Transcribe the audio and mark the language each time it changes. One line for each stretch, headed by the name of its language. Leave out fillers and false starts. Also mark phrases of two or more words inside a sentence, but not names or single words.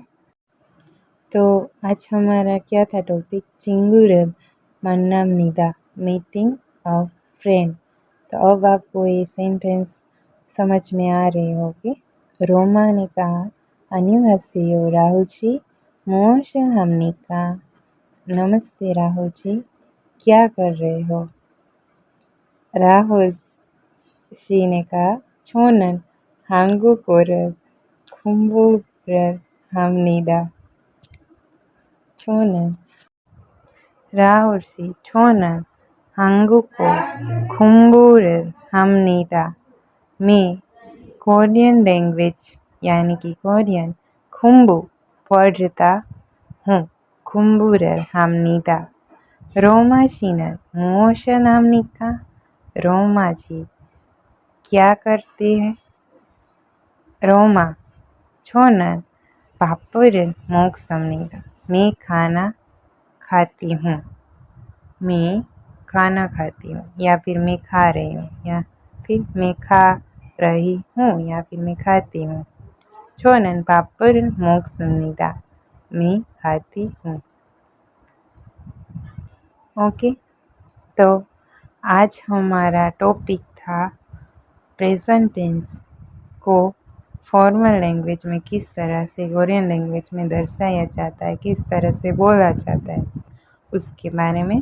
Hindi: तो आज हमारा क्या था टॉपिक?
Korean: 친구를 만납니다,
English: meeting of friend.
Hindi: तो अब आपको ये सेंटेंस समझ में आ रहे होंगे। रोमा ने कहा 안녕하세요 राहुल जी,
Korean: 무엇을 합니까?
Hindi: नमस्ते राहुल जी, क्या कर रहे हो? राहुल जी ने कहा
Korean: 저는 한국어를 공부를 합니다। 저는 राहुल जी 저는 한국어 공부를 합니다।
Hindi: मैं
English: Korean language
Hindi: यानी कि कोरियन 공부 पढ़ता हूँ,
Korean: 공부를 합니다। रोमा 씨는 무엇을 합니까?
Hindi: रोमा जी क्या करते हैं?
Korean: रोमा 저는 밥을 먹습니다।
Hindi: मैं खाना खाती हूँ, मैं खाना खाती हूँ, या फिर मैं खा रही हूँ, या फिर मैं खा रही हूँ, या फिर मैं खाती हूँ।
Korean: 저는 밥을 먹습니다,
Hindi: मैं खाती हूँ। ओके, तो आज हमारा टॉपिक था
English: present tense
Hindi: को
English: formal language
Hindi: में किस तरह से
English: Korean language
Hindi: में दर्शाया जाता है, किस तरह से बोला जाता है, उसके बारे में।